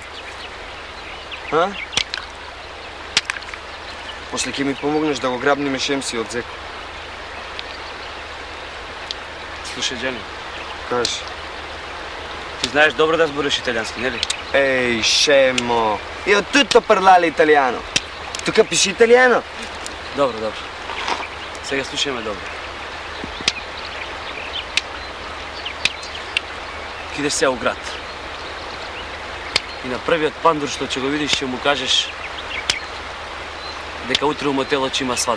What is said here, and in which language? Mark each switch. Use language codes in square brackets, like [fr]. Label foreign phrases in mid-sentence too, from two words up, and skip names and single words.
[mk] А? После ќе ми помогнеш да го грабнеме Шемси од Зеко. Слушај, Джани. Кажи. Ти знаеш добро да збориш италијански, нели? Еј, Шемо. [it] Io tutto parlare italiano. Tu capisci italiano? [mk] Добро. Сега слушај ме добро. Идеш сега у град. И на првиот пандур што ќе го видиш, ќе му кажеш дека утре у мотелот ќе има свадба.